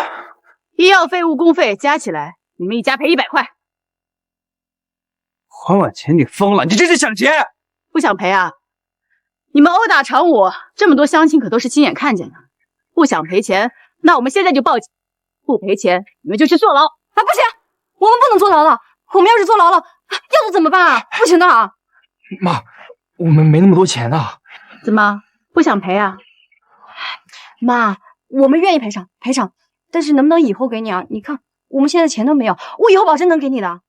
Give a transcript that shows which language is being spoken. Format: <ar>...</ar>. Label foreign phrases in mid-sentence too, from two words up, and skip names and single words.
<zh>醫藥費、誤工費加起來，你們一家賠100塊。黃婉琪，你瘋了！你這是想錢？不想賠啊？你們毆打常武，這麼多鄉親可都是親眼看見的。不想賠錢，那我們現在就報警。不賠錢，你們就去坐牢。啊，不行，我們不能坐牢了。我們要是坐牢了，要不怎麼辦啊？不行的啊！媽，我們沒那麼多錢啊。怎麼不想賠啊？媽，我們願意賠償，但是能不能以後給你啊？你看我們現在錢都沒有，我以後保證能給你的。</zh>